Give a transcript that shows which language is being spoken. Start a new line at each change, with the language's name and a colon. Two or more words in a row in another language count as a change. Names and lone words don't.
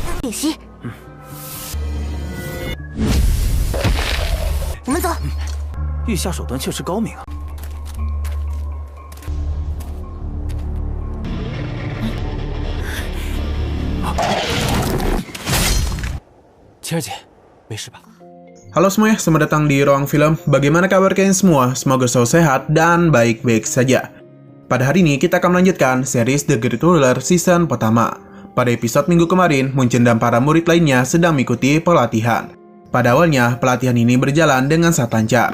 Chinese: 信息。我们走。御下手段确实高明啊。晴儿姐，没事吧？
Indonesian: Halo semuanya, selamat datang di Ruang Film. Bagaimana kabar kalian semua? Semoga selalu sehat dan baik-baik saja. Pada hari ini kita akan melanjutkan series The Great Ruler season pertama. Pada episode minggu kemarin, Munchen dan para murid lainnya sedang mengikuti pelatihan. Pada awalnya, pelatihan ini berjalan dengan sangat lancar.